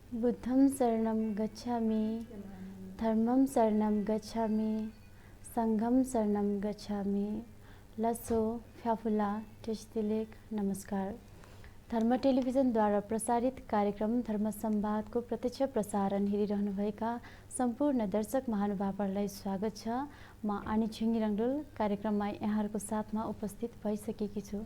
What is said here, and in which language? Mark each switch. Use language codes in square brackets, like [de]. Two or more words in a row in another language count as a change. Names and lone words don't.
[pi] बुद्धं शरणं गच्छामि, धर्मं शरणं गच्छामि, संघं शरणं गच्छामि। लसो फ्याफुला टेस्टिलेक। [ne] नमस्कार। धर्म टेलिभिजनद्वारा प्रसारित कार्यक्रम धर्म संवादको प्रत्यक्ष प्रसारण हेरिरहनुभएका सम्पूर्ण दर्शक महानुभावहरूलाई स्वागत छ। म आनी छिङ्गी रङ्डोल कार्यक्रममा यहाँहरूको साथमा उपस्थित भइसकेकी छु।